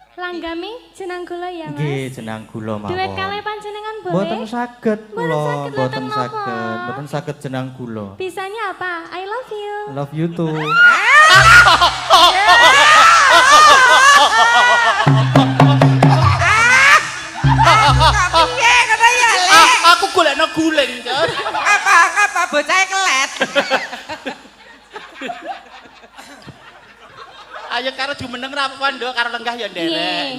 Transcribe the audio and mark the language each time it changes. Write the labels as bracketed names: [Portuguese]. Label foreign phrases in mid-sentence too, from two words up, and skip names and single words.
[Javanese] Langgami jenang kula ya, Mas. Nggih, jenang kula mawon. Duet kalih panjenengan boleh? Mboten saged kula, Mboten saged, mboten saged jenang kula. [Indonesian] Bisanya apa? [English] I love you. Love you too. [Javanese] Kok piye ngono ya, Lek? Aku golekno guling, Jon. Apa bocahe kelet. Ayo karo jumeneng ra apa-apa, Nduk, karo lenggah ya nderek.